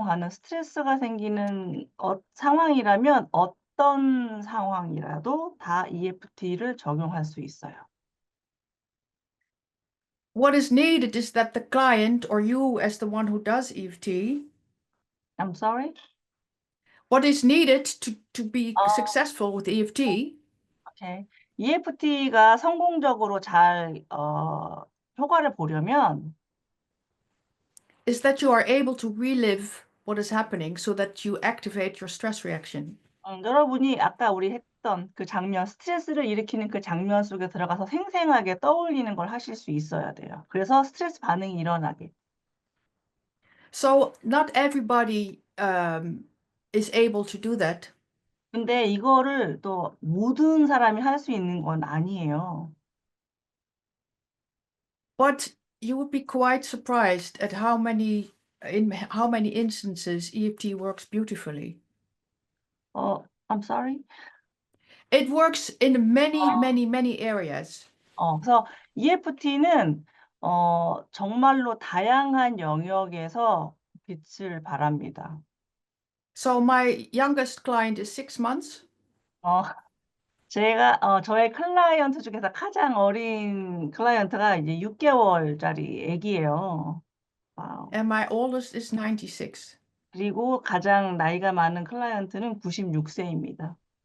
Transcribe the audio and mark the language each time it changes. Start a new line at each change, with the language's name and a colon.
Korean: 스트레스가 생기는 상황이라면 어떤 상황이라도 다 EFT를 적용할 수 있어요.
English: What is needed is that the client or you as the one who does EFT, I'm sorry? what is needed to be 어, successful with EFT 오케이.
Korean: EFT가 성공적으로 잘 효과를 보려면
English: is that you are able to relive what is happening so that you activate your stress reaction.
Korean: 여러분이 아까 우리 했던 그 장면, 스트레스를 일으키는 그 장면 속에 들어가서 생생하게 떠올리는 걸 하실 수 있어야 돼요. 그래서 스트레스 반응이 일어나게.
English: So not everybody is able to do that.
Korean: 근데 이거를 또 모든 사람이 할 수 있는 건 아니에요.
English: But you would be quite surprised at in how many instances EFT works beautifully. I'm sorry? It works in many areas.
Korean: 그래서 EFT는 정말로 다양한 영역에서 빛을 발합니다.
English: So my youngest client is 6 months,
Korean: 어, 저의 클라이언트 중에서 가장 어린 클라이언트가 이제 6개월짜리 애기예요. 와우.
English: and my oldest is 96.
Korean: 그리고 가장 나이가 많은 클라이언트는 96세입니다.